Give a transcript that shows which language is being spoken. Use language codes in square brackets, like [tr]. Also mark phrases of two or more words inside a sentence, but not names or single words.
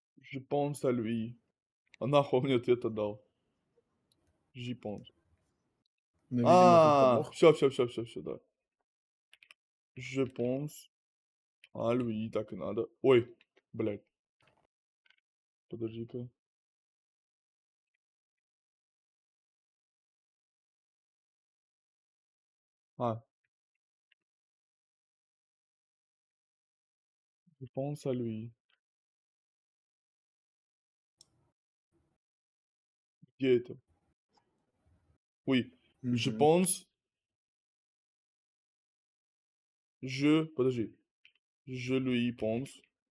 [fr] Je pense à lui. [ru] Нахуй мне ответ отдал. [fr] J'y pense. [ru] Но, видимо, тут А, подвох. все, да. [fr] Je pense à lui, [ru] так и надо. Ой, блядь. Подожди-ка. А. [fr] Je pense à lui. [ru] Где это? [fr] Oui. Je [ru] Мгм. [fr] pense. Подожди. Je lui pense.